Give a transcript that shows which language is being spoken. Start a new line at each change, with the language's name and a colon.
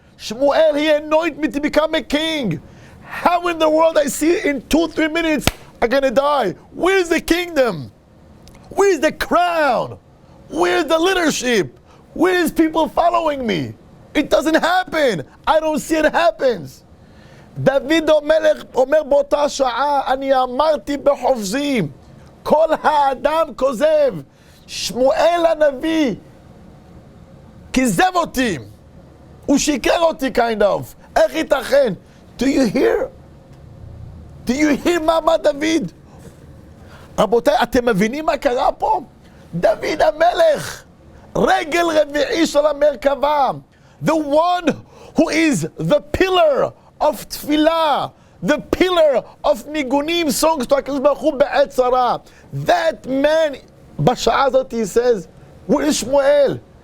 English: Shmuel, he anointed me to become a king. How in the world I see in 2-3 minutes I'm gonna die? Where's the kingdom? Where's the crown? Where's the leadership? Where's people following me? It doesn't happen. I don't see it happens.
Hebrew: דוד אומר באותה שעה, אני אמרתי בחופזי, כל האדם כוזב. שמואל הנביא כזב אותי. הוא שיקר אותי
English: kind of.
Hebrew: איך ייתכן?
English: Do you hear? Do you hear
Hebrew: מה אמר דוד? רבותיי, אתם מבינים מה קרה פה? דוד המלך, רגל רביעי של המרכבה,
English: the one who is the pillar of tefillah, the pillar of
Hebrew: ניגונים,
English: songs to
Hebrew: הקדוש ברוך הוא בעת צרה.
English: That man,
Hebrew: בשעה הזאת
English: he says, where is שמואל?